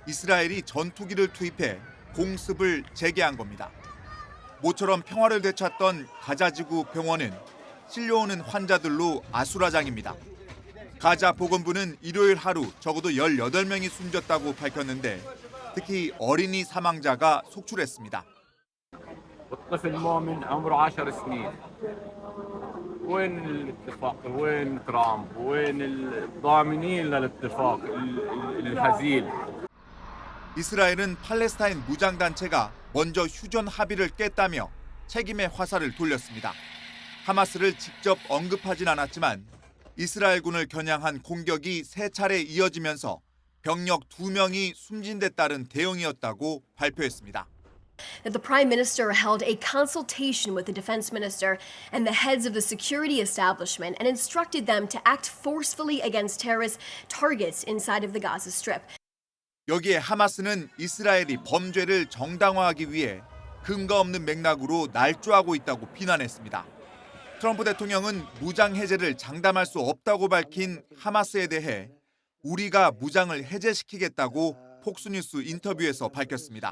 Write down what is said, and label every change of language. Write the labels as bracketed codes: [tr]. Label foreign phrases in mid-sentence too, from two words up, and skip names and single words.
[ko] 이스라엘이 전투기를 투입해 공습을 재개한 겁니다. 모처럼 평화를 되찾던 가자지구 병원은 실려오는 환자들로 아수라장입니다. 가자 보건부는 일요일 하루 적어도 18명이 숨졌다고 밝혔는데 특히 어린이 사망자가 속출했습니다. [ar] والطفل مؤمن عمره 10 سنين. وين الاتفاق؟ وين ترامب؟ وين الضامنين للاتفاق الهزيل؟ [ko] 이스라엘은 팔레스타인 무장단체가 먼저 휴전 합의를 깼다며 책임의 화살을 돌렸습니다. 하마스를 직접 언급하진 않았지만 이스라엘군을 겨냥한 공격이 3차례 이어지면서 병력 2명이 숨진 데 따른 대응이었다고 발표했습니다. [en] That the Prime Minister held a consultation with the Defense Minister and the heads of the security establishment and instructed them to act forcefully against terrorist targets inside of the Gaza Strip. [ko] 여기에 하마스는 이스라엘이 범죄를 정당화하기 위해 근거 없는 맥락으로 날조하고 있다고 비난했습니다. 트럼프 대통령은 무장 해제를 장담할 수 없다고 밝힌 하마스에 대해 우리가 무장을 해제시키겠다고 폭스뉴스 인터뷰에서 밝혔습니다.